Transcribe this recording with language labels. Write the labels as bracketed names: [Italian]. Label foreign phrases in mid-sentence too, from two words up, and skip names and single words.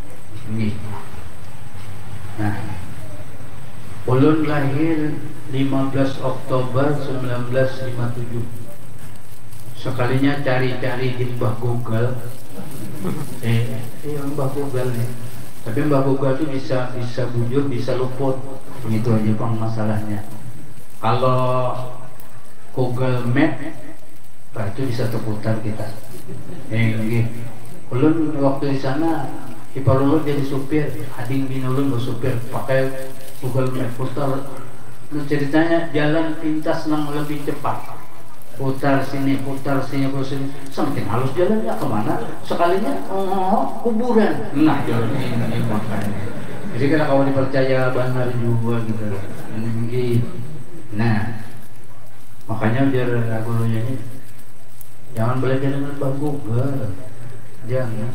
[Banjar] Nah, ulun lahir 15 Oktober 1957. Sekalinya cari-cari di Mbah Google, Mbah Google nih. Tapi Mbah Google itu bisa bujur, bisa luput, begitu aja bang masalahnya. [Indonesian] Kalau Google Map, nah itu bisa terputar kita. [Banjar] Ulun waktu di sana, ipar ulun jadi supir, ading bin ulun supir, pakai Google Map putar. Ceritanya jalan pintas nang lebih cepat. [Indonesian] Putar sini, semakin halus jalannya kemana? Sekalinya kuburan. Nah jalan ini makanya. Jadi kalau kamu dipercaya benar juga gitu. Nah makanya biar gurunya ini jangan belajar dengan Mbah Google, jangan.